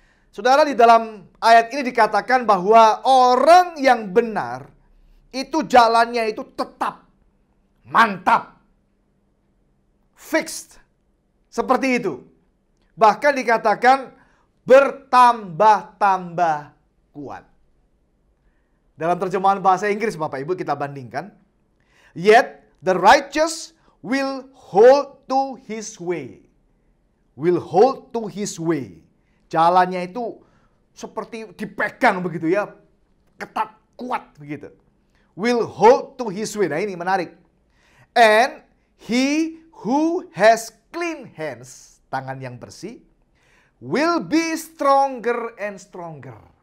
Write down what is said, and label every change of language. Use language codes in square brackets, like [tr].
[id] Saudara, di dalam ayat ini dikatakan bahwa orang yang benar itu jalannya itu tetap, mantap, fixed. Seperti itu. Bahkan dikatakan bertambah-tambah kuat. Dalam terjemahan bahasa Inggris Bapak Ibu kita bandingkan. [en] Yet the righteous will hold to his way. Will hold to his way. [id] Jalannya itu seperti dipegang begitu ya. Ketat, kuat begitu. [en] Will hold to his way. [id] Nah ini menarik. [en] And he who has clean hands, [id] tangan yang bersih, [en] will be stronger and stronger.